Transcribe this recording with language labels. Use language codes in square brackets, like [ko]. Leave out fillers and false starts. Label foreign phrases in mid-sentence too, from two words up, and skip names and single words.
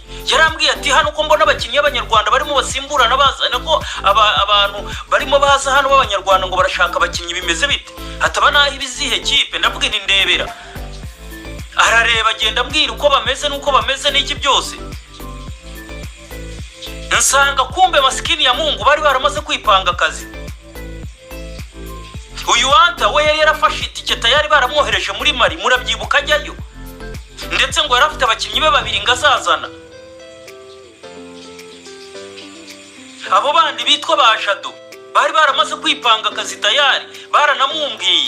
[rw] Yarambwiye ati hano ko mbona abakinnyi b'Abanyarwanda barimo basimburana bazana ko abantu barimo baza hano b'Abanyarwanda ngo barashaka abakinnyi bimeze bite, hataba naho ibizihe kipe. Ndavuga nti ndebera, arareba agenda ambwira uko bameze nuko bameze n'iki byose. Nsanga [sw] kumbe maskini ya Mungu [rw] bari baramaze kwipanga akazi. Uyu Anta we yari yarafashe itike tayari baramwohereje muri Mali, murabyibuka ajyayo, ndetse ngo yarafite abakinnyi be babiri ngazazana. Abo bandi bitwa ba Jado bari baramaze kwipanga akazi tayari, baranamwumbiye.